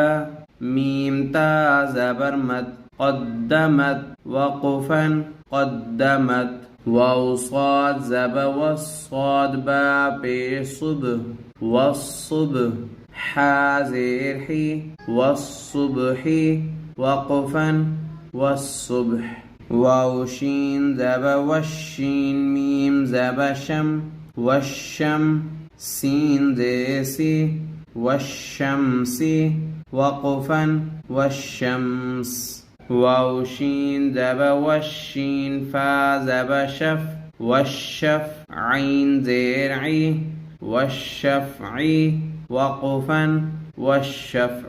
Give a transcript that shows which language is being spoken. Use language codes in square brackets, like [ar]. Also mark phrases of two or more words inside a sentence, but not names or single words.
[ur] میم تا زبر مد قدمت وقفاً قدمت. واؤ صاد زبر وص با پیش صبح والصبح. حا زیر حی والصبحِ وقفاً والصبح. واؤ شین زبر وش میم زبر شم وشم. سین زیر سی والشمسِ وقفاً والشمس. واؤ شین زبر وش فا زبر شف وشف. عین زیر عی والشفعِ وقفاً والشفع.